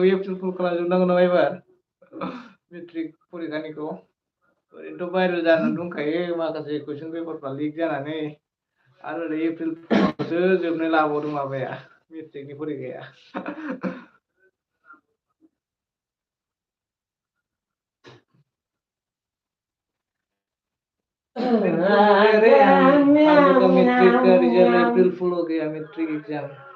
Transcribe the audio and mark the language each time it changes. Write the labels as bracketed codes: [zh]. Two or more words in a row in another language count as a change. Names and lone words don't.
[brx] एप्रिल फुल खालामजोबनांगौ नामा एबार मेट्रिक परिखानिखौ ओरैनोथ' भाइरेल जानानै दंखायो माखासे कुइसन पेपारफ्रा लिक जानानै आरो ओरै एप्रिल फुलावसो जोबनो लाबावदों माबाया मेट्रिकनि परिखाया [hi] मेट्रिक का रिजल्ट अप्रैल फुल हो गया मेट्रिक एग्जाम